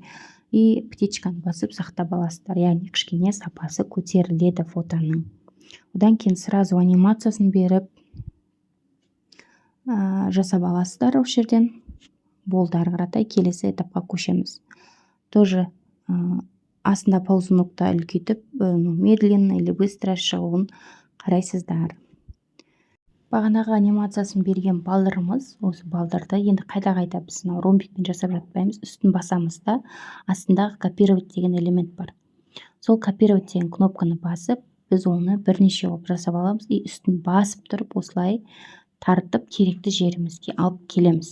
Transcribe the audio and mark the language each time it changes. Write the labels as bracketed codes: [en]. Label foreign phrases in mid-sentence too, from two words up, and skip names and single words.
[kk] И птичканы басып сақтап аласыздар. Яғни кішкене сапасы көтеріледі фотоның. Одан кейін сразу анимациясын беріп жасап аласыздар осы жерден. Болды, ары қаратай келесі этапқа көшеміз. Тоже астында ползунокты үлкейтіп, [ru] медленно или быстро [kk] шығуын қарайсыздар. Бағанағы анимациясын берген балдырымыз, осы балдырды енді қайта біз ромбикпен жасап жатпаймыз, үстін басамыз да, астындағы копировать деген элемент бар. Сол копировать деген кнопканы басып, біз оны бірнеше болып жасап аламыз, и үстін басып тұрып, осылай тартып керекті жерімізге алып келеміз.